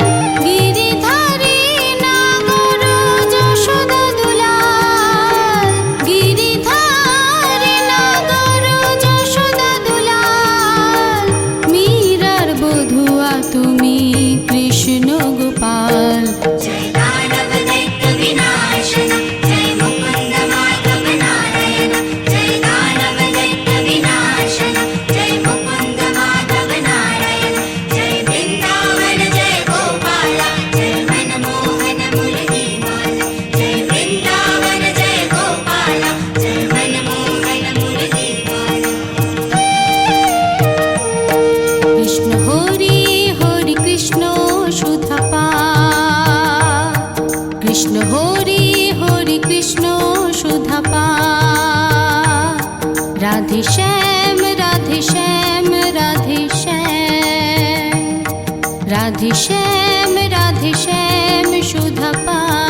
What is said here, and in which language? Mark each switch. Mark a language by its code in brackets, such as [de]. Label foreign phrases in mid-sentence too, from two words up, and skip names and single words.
[bn] গিরিধারী নাগর যশোদা দুলাল, গিরিধারী নাগর যশোদা দুলাল। মীরার বধুয়া তুমি কৃষ্ণ গোপাল। [hi] जय दानव दैत्य विनाशन, जय मुकुंद माधव नारायण। जय दानव दैत्य विनाशन, जय मुकुंद माधव नारायण। जय वृंदावन जय गोपाल, जय मनमोहन मुरली माला। जय वृंदावन जय गोपाल, जय मनमोहन मुरली माला। [bn] কৃষ্ণ হরি হরি কৃষ্ণ সুধা পা, কৃষ্ণ হরি হরি কৃষ্ণ সুধা পা। রাধে শ্যাম রাধে শ্যাম রাধে শ্যাম, রাধে শ্যাম রাধে শ্যাম সুধা পা।